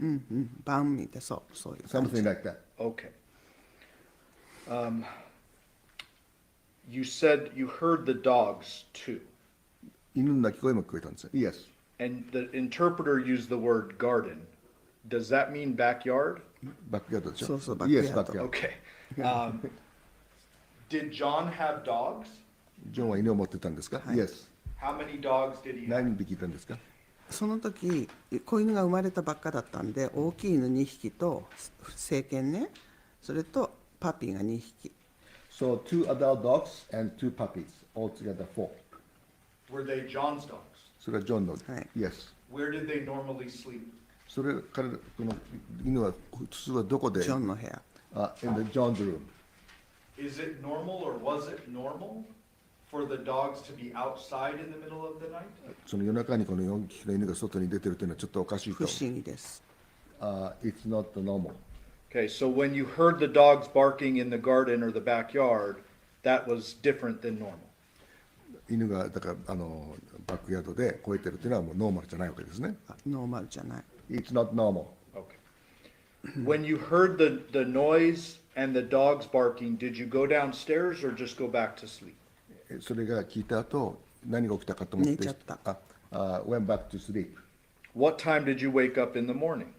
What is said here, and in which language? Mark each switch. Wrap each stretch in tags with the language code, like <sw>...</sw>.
<ja>うんうん、バンみたいな、そういう感じ。</ja> <en>Something like that. Okay. You said you heard the dogs too,</en> <ja>犬の鳴き声も聞こえたんですよ。</ja> <en>Yes. and the interpreter used the word garden. Does that mean backyard?</en> <ja>バックヤードでしょ？そうそう、バックヤー</ja> <en>Yes,</en> <ja>ド。</ja> <en>backyard. Okay. Did John have dogs?</en> <ja>ジョンは犬を持ってたんですか？</ja> <en>Yes. How many dogs did he have? 何匹いたんですか？</en> <ja>その時子犬が生まれたばっかだったんで、大きい犬2匹と成犬ね、それとパピーが2匹。</ja> <en>So 2 adult dogs and 2 puppies, altogether 4. Were they John's dogs?</en> <ja>それはジョンの。はい</ja> <en>Yes. Where did they normally sleep?</en> <ja>それからこの犬は普通はどこで？ジョンの部屋。</ja> <en>In the John's room. Is it normal or was it normal for the dogs to be outside in the middle of the night?</en> <ja>その夜中にこの4匹の犬が外に出てるというのはちょっとおかしいと。不思議です。</ja> <en>It's not normal. Okay, so when you heard the dogs barking in the garden or the backyard, that was different than normal.</en> <ja>犬がだからバックヤードで吠えてるというのはもうノーマルじゃないわけですね。ノーマルじゃない。</ja> <en>It's not normal. Okay. When you heard the noise and the dogs barking, did you go downstairs or just go back to sleep?</en> <ja>それが聞いた後何が起きたかと思って寝ちゃった。</ja> <en>went back to sleep. What time did you wake up in the morning?</en>